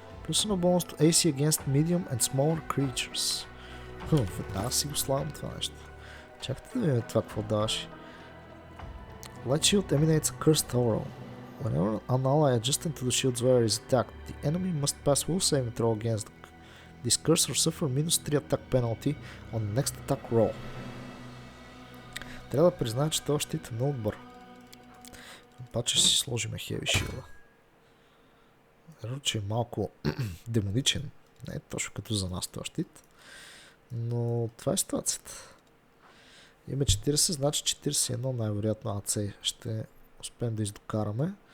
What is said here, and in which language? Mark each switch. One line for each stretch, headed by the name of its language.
Bulgarian: Плюс на бонус
English: to AC against medium and smaller creatures.
Bulgarian: Веднага си го слагам това нещо. Чакайте да видим това какво даваш.
English: Light shield emanates a cursed aura. Whenever an ally adjacent to the shield's wearer is attacked, the enemy must pass will saving throw against this curse or suffer minus 3 attack penalty on the next attack roll.
Bulgarian: Трябва да призная, че този щит е много добър. Обаче си сложиме Heavy Shield. че е малко демоничен. Не точно като за нас този щит. Но това е ситуацията. Има 40, значи 41 най-вероятно АЦ ще успеем да издокараме.